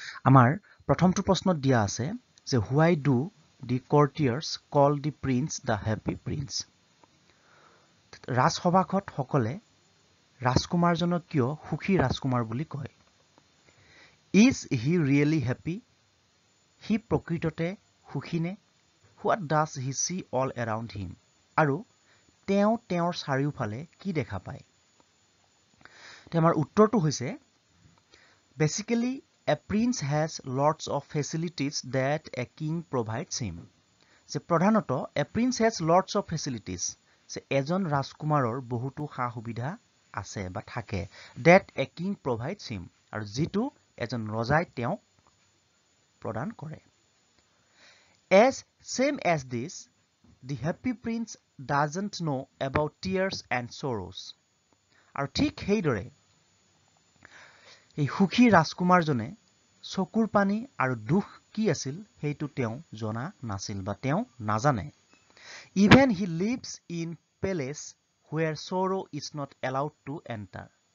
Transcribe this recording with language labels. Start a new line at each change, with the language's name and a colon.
Assamese: আমাৰ প্ৰথমটো প্ৰশ্নত দিয়া আছে যে
English: why do the courtiers call the prince the happy prince
Assamese: ৰাজসভাখত সকলে ৰাজকুমাৰজনক কিয় সুখী ৰাজকুমাৰ বুলি কয়
English: Is he really happy?
Assamese: He প্ৰকৃততে সুখী নে?
English: What does he see all around him?
Assamese: আৰু তেওঁৰ চাৰিওফালে কি দেখা পায়? আমাৰ উত্তৰটো হৈছে
English: Basically, a prince has lots of facilities that a king provides him.
Assamese: যে প্ৰধানত
English: a prince has lots of facilities.
Assamese: যে এজন ৰাজকুমাৰৰ বহুতো সা-সুবিধা আছে বা থাকে
English: that a king provides him.
Assamese: আৰু যিটো এজন ৰজাই তেওঁক প্ৰদান কৰে
English: same as this the happy prince doesn't know about tears and sorrows
Assamese: আৰু ঠিক সেইদৰে এই সুখী ৰাজকুমাৰজনে চকুৰ পানী আৰু দুখ কি আছিল সেইটো তেওঁ জনা নাছিল বা তেওঁ নাজানে
English: even he lives in palace where sorrow is not allowed to enter